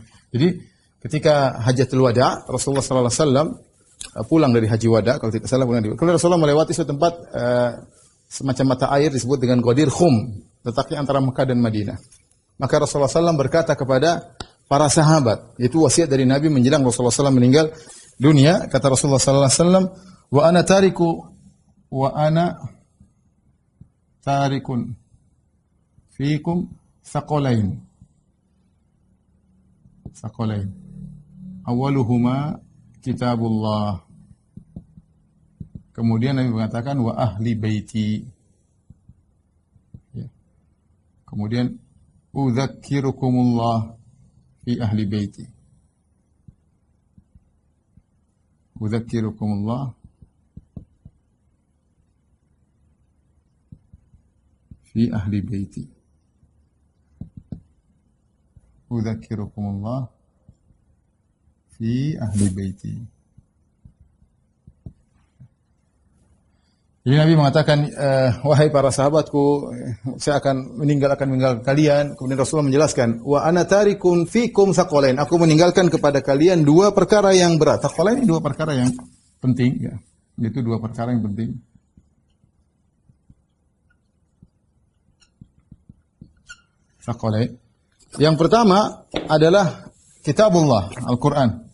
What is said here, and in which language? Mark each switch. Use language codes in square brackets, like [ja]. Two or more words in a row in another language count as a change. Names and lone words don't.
[id] Jadi ketika Hajjatul Wada, Rasulullah [ar] صلى الله عليه وسلم [id] pulang dari haji wada, kalau tidak salah pulang dari. Kemudian Rasulullah melewati suatu tempat semacam mata air disebut dengan Ghadir Qum, letaknya antara Mekah dan Madinah. Maka Rasulullah SAW berkata kepada para sahabat, itu wasiat dari Nabi menjelang Rasulullah SAW meninggal dunia. Kata Rasulullah SAW, [ar] وأنا تارك فيكم ثقلين. أولهما كتاب الله. [id] Kemudian Nabi mengatakan [ar] وأهل بيتي. [id] Ya. [ar] Kemudian أذكركم الله في أهل بيتي. أذكركم الله في أهل بيتي. أذكركم الله في أهل بيتي. [id] Jadi Nabi mengatakan, wahai para sahabatku, saya akan meninggal kalian. Kemudian Rasulullah menjelaskan, [ar] وأنا تارك فيكم ثقلين. [id] Aku meninggalkan kepada kalian dua perkara yang berat. Thaqalain ini dua perkara yang penting, ya. Itu dua perkara yang penting. Thaqalain. Yang pertama adalah kitabullah, Al-Qur'an.